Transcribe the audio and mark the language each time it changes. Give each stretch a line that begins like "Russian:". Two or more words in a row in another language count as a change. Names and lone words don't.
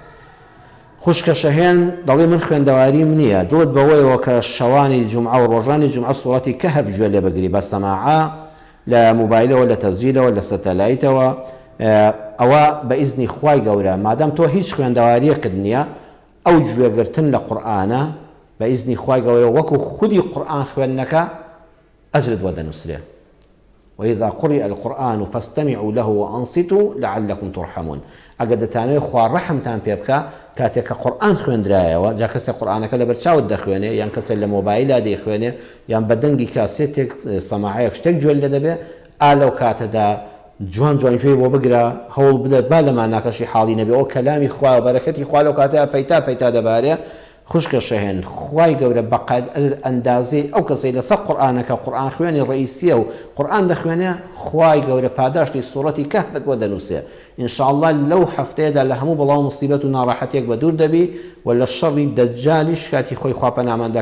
Central Kurdish: خوشکە شەهێن دەڵێ من خوێندەواریم نییە دڵت بەوەیەوە کە شەوانی جومعە و ڕۆژانی جومعە سوڕەتی کەهف گوێ لێ بگری بە سەماعە لە موبایلەوە لە تەزجیلەوە لە سەتەلایتەوە ئەوە بە ئیزنی خوای گەورە مادەم تۆ هیچ خوێندەواریەکت نییە ئەو گوێگرتن لە قورئانە بە ئیزنی خوای گەورە وەکو خودی قورئان خوێندنەکە ئەجرت بۆ دەنووسرێ
Arabic: وإذا قرئ القرآن فاستمعوا له وأنصتوا لعلكم ترحمون.
Central Kurdish: ئەگەر دەتانەوێت خوا ڕەحمتان پێ بکە کاتێک کە قورئان خوێندرایەوە جا کەسێک قورئانەکە لەبەر چاوت دەخوێنێ یان کەسێک لە مۆبایللا دەیخوێنێ یان بە دەنگی کاسێتێک سەماعەیەک شتێک گوێ لێ دەبێ ئا لەو کاتەدا جوان جوانگوێ بۆ بگرە هەوڵ بدە با لەمان ناکەشی حاڵی نەبێ ئەو کەلامی خوا و بەرەکەتی خوا لەو کاتەیە پەیتا دەبارێ خوشکە شەهێن خوای گەورە بەقەد ئەندازەی ئەو کەسەی لەسەر قورئانەکە قورئان خوێنی ڕئیسیە و قورئان دەخوێنێ خوای گەورە پاداشتی سوورەتی کەهفت بۆ دەنووسێ ئینشاءالله لەو هەفتەیەدا لە هەموو بەڵاو مصیبەت و ناڕەحەتێک بە دوور دەبی و لە شەڕی دەجالیش کاتی خۆی خوا پەناماندا